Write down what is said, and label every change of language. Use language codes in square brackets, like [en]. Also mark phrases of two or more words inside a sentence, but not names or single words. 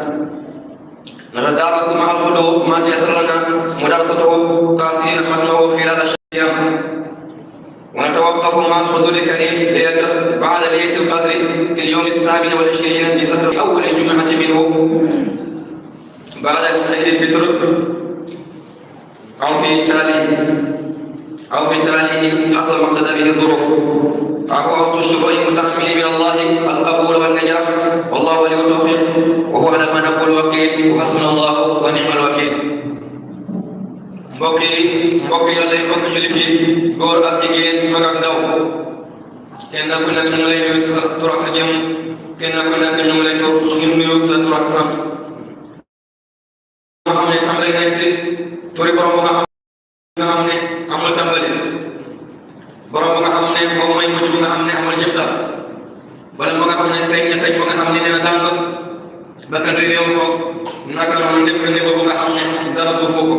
[ar] نتدارس مع الحضور ما تيسر لنا مدرسته تأصيل ختمه خلال الشهر، ونتوقف مع الحضور الكريم بعد ليلة القدر في اليوم 28 من شهر أول الجمعة منه بعد عيد الفطر أو في تاليه حسب ما اقتضى به الظروف. فهو وقت الشروع المتأمل من الله القبول والنجاح، والله ولي التوفيق، وهو على ما نقول وكيل، وحسبنا الله ونعم الوكيل. [wo] mbokk yi yàlla yi bokk jullit yi góor ak jigéen mag ak ndaw, kenn ku nekk ñu ngi lay nuyu sa tur ak sa jëm, kenn ku nekk ñu ngi lay nuyu sa tur ak sa sant. nga xam ne tàmbali nañ si turi borom bu nga xam ne amul tàmbali, borom bu nga xam ne moom mooy mujj bu nga xam ne amul jëftal, wala bu nga xam ne feeñ na feeñ bu nga xam ne dina tàng bakkan réew ko, naka noonu lépp niveau bu nga xam ne dara suufoo ko.